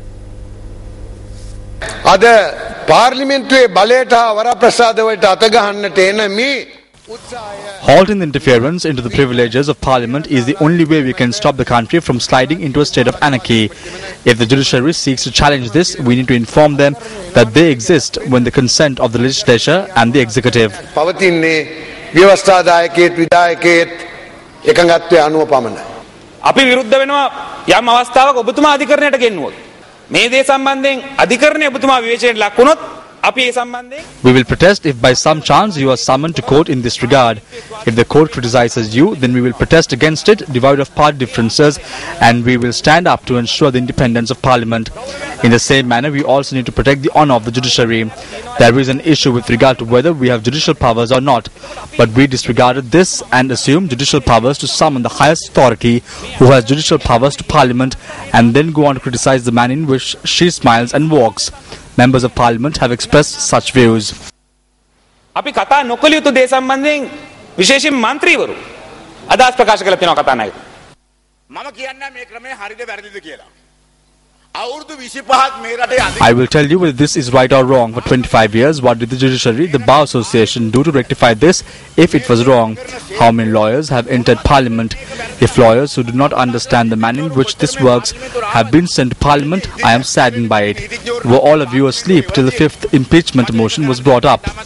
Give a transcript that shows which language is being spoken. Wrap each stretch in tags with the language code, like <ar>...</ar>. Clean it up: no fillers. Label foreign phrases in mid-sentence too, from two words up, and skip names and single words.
<si>අද Parliamentary බලේට වරප්‍රසාදවට අතගහන්නට එන මේ</si> <en>Halting the interference into the privileges of Parliament is the only way we can stop the country from sliding into a state of anarchy. If the judiciary seeks to challenge this, we need to inform them that they exist with the consent of the legislature and the executive.</en> <si>පවතින්නේ ව්‍යවස්ථාදායකයෙක් විධායකයෙක් එකඟත්වයේ අනුව පමණයි. අපි විරුද්ධ වෙනවා යම් අවස්ථාවක ඔබතුමා අධිකරණයට ගෙන්නුවොත්. මේ දේ සම්බන්ධයෙන් අධිකරණය ඔබතුමා විවේචනයට ලක් වුණොත්</si> <en>we will protest if by some chance you are summoned to court in this regard. If the court criticizes you, then we will protest against it, devoid of party differences, and we will stand up to ensure the independence of Parliament. In the same manner, we also need to protect the honour of the judiciary. There is an issue with regard to whether we have judicial powers or not, but we disregarded this and assumed judicial powers to summon the highest authority who has judicial powers to Parliament and then go on to criticize the manner in which she smiles and walks. Members of Parliament have expressed such views.</en> <si>අපි කතා නොකළ යුතු දේ සම්බන්ධයෙන් විශේෂයෙන් මන්ත්‍රීවරු අදහස් ප්‍රකාශ කළ තියෙනවා කතා නායක. මම කියන්නේ මේ ක්‍රමය හරිද වැරදිද කියලා. අවුරුදු 25ක් මේ රටේ</si> <en>I will tell you whether this is right or wrong. For 25 years, what did the judiciary, the Bar Association, do to rectify this if it was wrong? How many lawyers have entered Parliament? If lawyers who do not understand the manner in which this works have been sent to Parliament, I am saddened by it. Were all of you asleep till the 5th impeachment motion was brought up?</en>